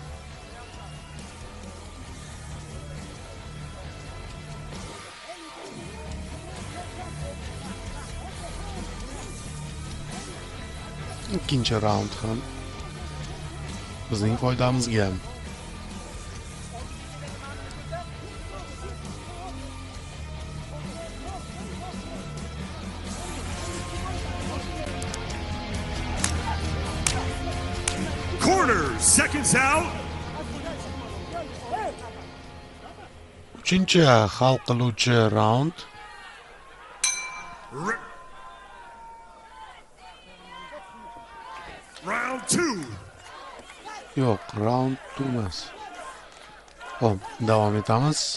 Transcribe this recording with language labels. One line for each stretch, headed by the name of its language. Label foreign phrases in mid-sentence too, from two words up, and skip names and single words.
Uzbek: İkinci raund ham bizning foydamizga.
English: Corner, seconds out.
Uzbek: Uchinchi hal qiluvchi raund.
English: Round 2.
Uzbek: Yo'q, round 2 emas. Hop, davom etamiz.